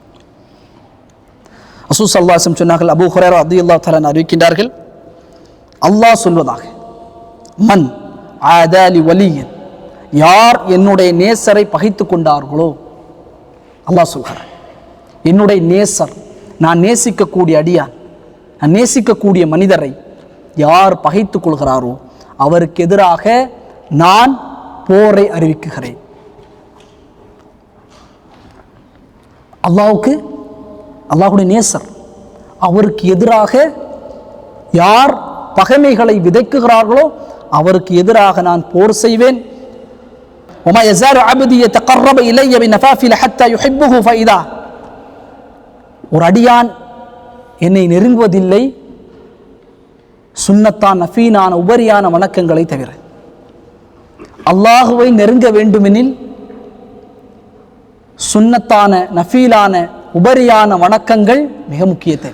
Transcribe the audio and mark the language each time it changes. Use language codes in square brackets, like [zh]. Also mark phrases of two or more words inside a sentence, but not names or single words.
[ta] ரசூல் [ar] صلى الله عليه وسلم [ta] சொன்னார்கள், அபூ ஹுரைரா [ar] رضي الله تعالى [ta] அறிவிக்கின்றார்கள், அல்லாஹ் சொல்வதாக, [ar] من عادى لي وليا, [ta] யார் என்னுடைய நேசரை பகைத்து கொண்டார்களோ, அல்லாஹ் சொல்கிறார், என்னுடைய நேசர், நான் நேசிக்கக்கூடிய அடியான், நான் நேசிக்கக்கூடிய மனிதரை யார் பகைத்து கொள்கிறாரோ அவருக்கு எதிராக நான் போரை அறிவிக்குகிறேன். அல்லாஹ்வுடைய நேசர், அவருக்கு எதிராக யார் பகைமைகளை விதைக்குகிறார்களோ அவருக்கு எதிராக நான் போர் செய்வேன். [ar] وما يزال عبدي يتقرب الي بنوافل حتى يحبه فاذا, [ta] ஒரு அடியான் என்னை நெருங்குவதில்லை சுன்னத்தான் நஃபீனான உபரியான வணக்கங்களை தவிர. அல்லாஹுவை நெருங்க வேண்டுமெனில் சுன்னத்தான நஃபீலான உபரியான வணக்கங்கள் மிக முக்கிய தேவை.